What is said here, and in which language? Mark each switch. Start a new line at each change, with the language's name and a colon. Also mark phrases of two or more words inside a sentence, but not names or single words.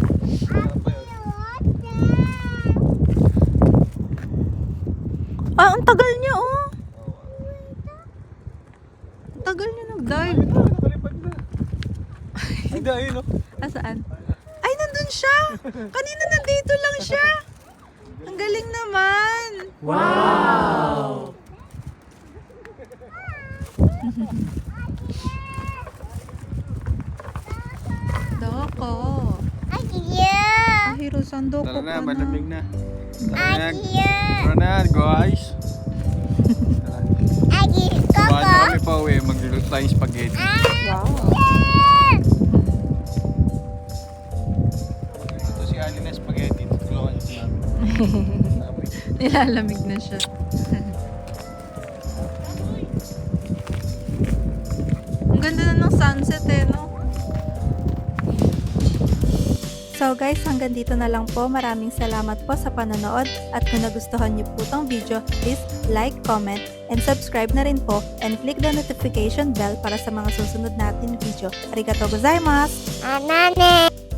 Filipino: Ah, ang tagal niya oh. Ang tagal niya nag-dive. Nakalipad na. Ay, dahil no. Asaan? Ay, nandun siya. Kanina nandito lang siya. Ang galing naman. Wow! Doko. Ahiro-san, doko Tara na, ka na. malamig na. Tara na, guys. Samahan na kami pa uwi. Magluluto tayong spaghetti. Wow. Ito si Ali na spaghetti. Tulungan niya sila. Nilalamig na siya. Ang ganda na ng sunset eh, no? So guys, hanggang dito na lang po. Maraming salamat po sa panonood. At kung nagustuhan niyo po tong video,
English: please like, comment, and subscribe na rin po. And click the notification bell
Filipino: para sa mga susunod natin video.
Japanese: ありがとうございます! Anane.